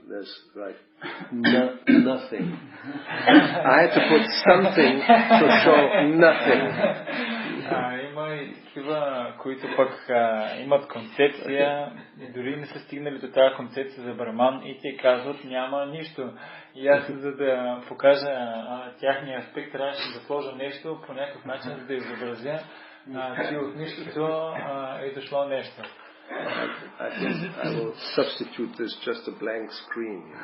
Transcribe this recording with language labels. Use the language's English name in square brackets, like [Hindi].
[English] There's like nothing. I had to put something to show nothing. [Bulgarian] Има и такива, които пък имат концепция, дори не са стигнали до тази концепция за Браман и те казват няма нищо. И аз, за да покажа тяхния аспект, трябваше да сложа нещо по някакъв начин, за да изобразя, че от нищото е дошло нещо. [English] I think I will substitute this just a blank screen.